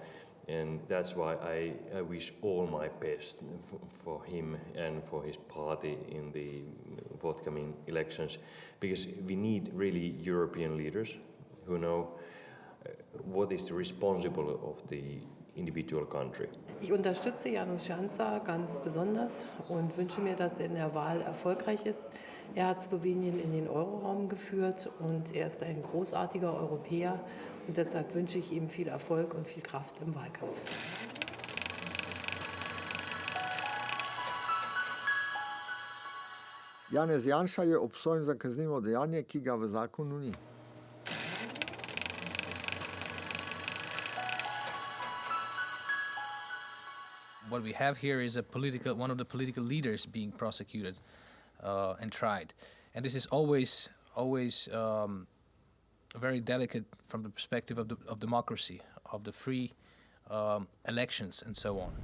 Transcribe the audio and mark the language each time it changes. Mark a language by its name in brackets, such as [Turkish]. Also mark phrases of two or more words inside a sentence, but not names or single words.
[English] And that's why I wish all my best for him and for his party in the forthcoming elections, because we need really European leaders who know what is responsible of the individual country. [German] Ich unterstütze Janez Janša ganz besonders und wünsche mir, dass er in der Wahl erfolgreich ist. Er hat Slowenien in den Euroraum geführt und er ist ein großartiger Europäer. Und deshalb wünsche ich ihm viel Erfolg und viel Kraft im Wahlkampf. [Slovenian] Janez Janša je obsojen za kaznivo dejanje, ki ga v zakonu ni. [English] What we have here is one of the political leaders being prosecuted and tried. And this is always very delicate from the perspective of democracy, of the free elections and so on.